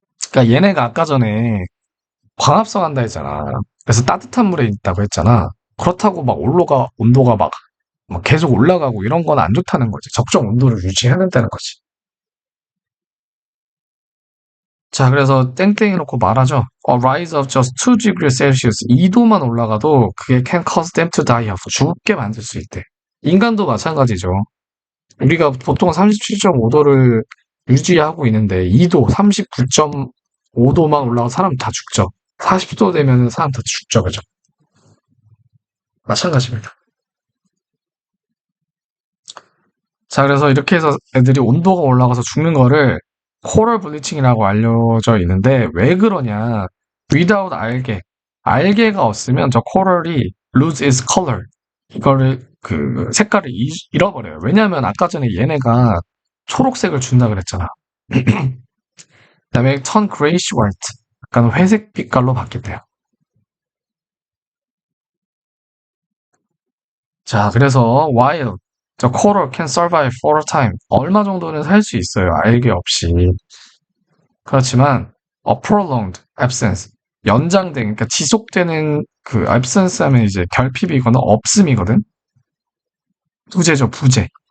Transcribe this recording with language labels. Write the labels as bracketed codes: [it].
[ko] 그러니까 얘네가 아까 전에 광합성 한다 했잖아. 그래서 따뜻한 물에 있다고 했잖아. 그렇다고 막 온도가 막 계속 올라가고 이런 건 안 좋다는 거지. 적정 온도를 유지해야 된다는 거지. 자, 그래서 땡땡이 놓고 말하죠. [en] A rise of just 2 degrees Celsius [ko] 2도만 올라가도 그게 [en] can cause them to die off [ko] 죽게 만들 수 있대. 인간도 마찬가지죠. 우리가 보통 37.5도를 유지하고 있는데 2도, 39.5도만 올라가 사람 다 죽죠. 40도 되면 사람 다 죽죠, 그죠? 마찬가지입니다. 자, 그래서 이렇게 해서 애들이 온도가 올라가서 죽는 거를 코럴 블리칭이라고 알려져 있는데 왜 그러냐? [en] without [ko] 알게가 없으면 저 코럴이 [en] lose its color. [ko] 이거를 그 색깔을 잃어버려요. 왜냐하면 아까 전에 얘네가 초록색을 준다 그랬잖아. 그다음에 [en] turn grayish white. [ko] 약간 회색 빛깔로 바뀐대요. 자, 그래서 [en] while the coral can survive for a time. [ko] 얼마 정도는 살 수 있어요. 알게 없이. 그렇지만 [en] a prolonged absence [ko] 연장된 그러니까 지속되는 그 absence 하면 이제 결핍이거나 없음이거든. 부재죠, 부재.